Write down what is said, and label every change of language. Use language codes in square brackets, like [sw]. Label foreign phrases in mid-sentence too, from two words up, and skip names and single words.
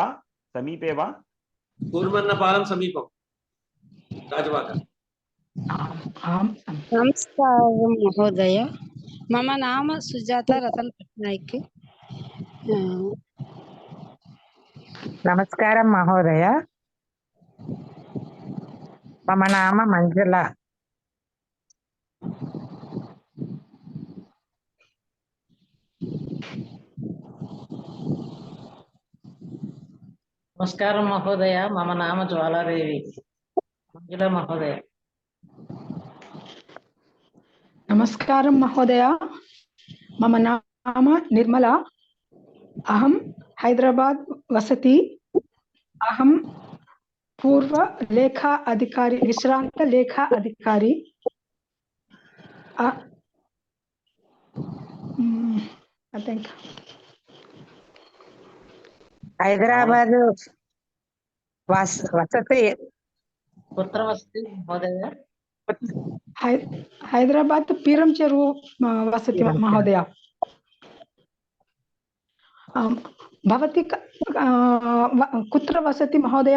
[sa] कूर्मन्नपालम समीपं गाजुवाका. नमस्कारं महोदय, मम नाम सुजाता रतन पट्नायक. నమస్కారం మహోదయ. మమ నామ మంజుల. నమస్కారం మహోదయ. మమ నామ జ్వాలాదేవి. మంజుల మహోదయ. నమస్కారం మహోదయ. మమ నామ నిర్మల. అహం హైదరాబాద్ వసతి. అహం పూర్వ లేఖా అధికారి, విశ్రాంత లేఖా అధికారి. [en] I think [sa] హైదరాబాద్ వసతి. పుత్ర వసతి మహోదయ. హైదరాబాద్ పీరం చెరువు వసతి మహోదయ. భవతి కుత్ర వసతి మహోదయ?